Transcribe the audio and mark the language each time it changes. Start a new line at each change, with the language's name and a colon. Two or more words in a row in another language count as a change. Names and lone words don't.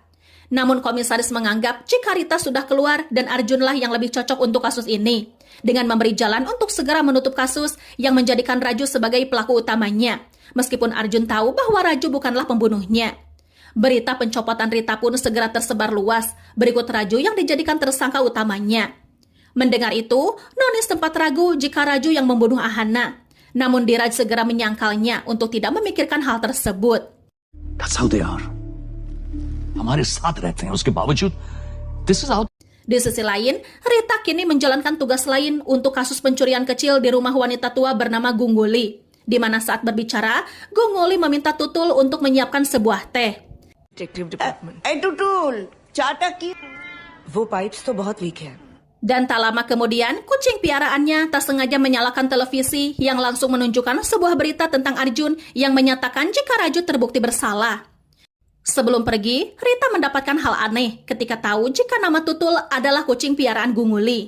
Indonesian: Namun komisaris menganggap jika Rita sudah keluar dan Arjunlah yang lebih cocok untuk kasus ini, dengan memberi jalan untuk segera menutup kasus yang menjadikan Raju sebagai pelaku utamanya, meskipun Arjun tahu bahwa Raju bukanlah pembunuhnya. Berita pencopotan Rita pun segera tersebar luas, berikut Raju yang dijadikan tersangka utamanya. Mendengar itu, Noni sempat ragu jika Raju yang membunuh Ahana. Namun Diraj segera menyangkalnya untuk tidak memikirkan hal tersebut.
English: That's how they are.
Hindi: हमारे साथ रहते हैं उसके बावजूद
English: this is how.
Indonesian: Di sisi lain, Rita kini menjalankan tugas lain untuk kasus pencurian kecil di rumah wanita tua bernama Gunguli. Di mana saat berbicara, Gunguli meminta Tutul untuk menyiapkan sebuah teh.
English: detective department टुटुल चाटा की
Hindi: वो पाइप्स तो बहुत वीक है.
Indonesian: Dan tak lama kemudian, kucing piaraannya tak sengaja menyalakan televisi yang langsung menunjukkan sebuah berita tentang Arjun yang menyatakan jika Raju terbukti bersalah. Sebelum pergi, Rita mendapatkan hal aneh ketika tahu jika nama Tutul adalah kucing piaraan Gunguli.